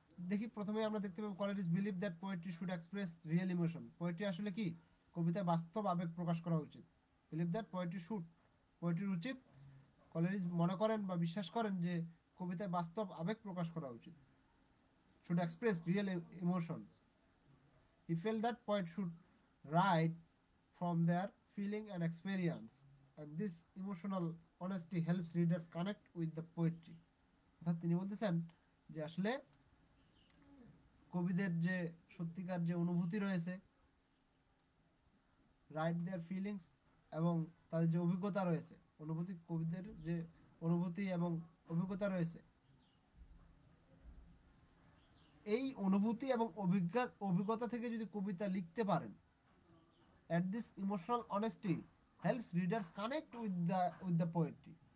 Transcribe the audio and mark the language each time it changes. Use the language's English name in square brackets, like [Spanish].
[Bangla] দেখি প্রথমে আমরা দেখতে পাবো [English] Coleridge believe that poetry should express real emotion. [Bangla] Poetry আসলে কি? কবিতায় বাস্তব আবেগ প্রকাশ করা উচিত। [English] believe that poetry should, [Bangla] পোয়েট্রির উচিত, কলেরিজ মনে করেন বা বিশ্বাস করেন যে কবিতায় বাস্তব আবেগ প্রকাশ করা উচিত। [English] Should express real emotions. He felt that poets should write from their feeling and experience, and this emotional honesty helps readers connect with the poetry. [Bangla] অর্থাৎ তিনি বলতেছেন যে আসলে কবিদের যে সত্যিকার যে অনুভূতি রয়েছে, রাইট দেয়ার ফিলিংস, এবং তাদের যে অভিজ্ঞতা রয়েছে, অনুভূতি, কবিদের যে অনুভূতি এবং অভিজ্ঞতা রয়েছে, এই অনুভূতি এবং অভিজ্ঞতা থেকে যদি কবিতা লিখতে পারেন, [English] at this emotional honesty helps readers connect with the poetry.